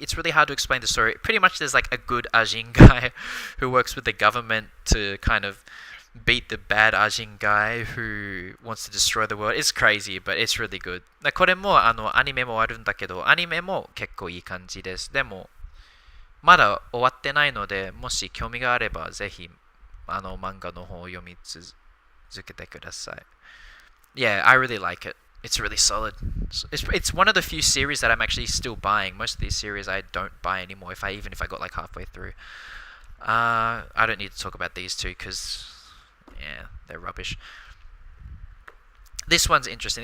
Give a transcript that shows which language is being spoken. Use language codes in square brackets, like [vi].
[en] It's really hard to explain the story. Pretty much, there's like a good Asian guy who works with the government to kind of beat the bad Ajin guy who wants to destroy the world. It's crazy, but it's really good. [ja] これもアニメもあるんだけど、アニメも結構いい感じです。でも、まだ終わってないので、もし興味があれば、ぜひ、漫画の方を読み続けてください。 [en] Yeah, I really like it. It's really solid. It's one of the few series that I'm actually still buying. Most of these series I don't buy anymore. Even if I got like halfway through, I don't need to talk about these two because yeah, they're rubbish. This one's interesting.